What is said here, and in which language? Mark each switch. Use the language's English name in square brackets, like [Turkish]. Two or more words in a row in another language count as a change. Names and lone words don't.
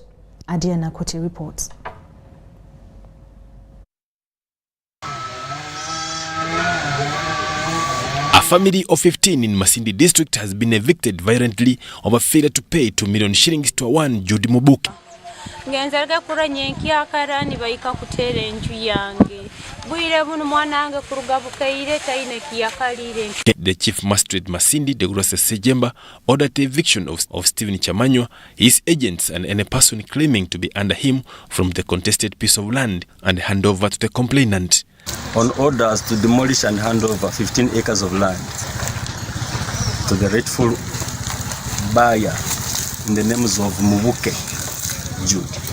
[English] Adiana Kuti reports. A family of 15 in Masindi district has been evicted violently over failure to pay 2 million shillings to one Judy Mubuki. [Nyoro] ngenzalga kuranya enkyakara nibayika kuteera enju yange bwire buno mwana wange kuruga bukaire taine kiyakalire. [English] The Chief Magistrate Masindi Degrose Sejemba ordered the eviction of Stephen Chamanywa, his agents and any person claiming to be under him from the contested piece of land and hand over to the complainant. On orders to demolish and hand over 15 acres of land to the rightful buyer in the names of Mubuke Jude.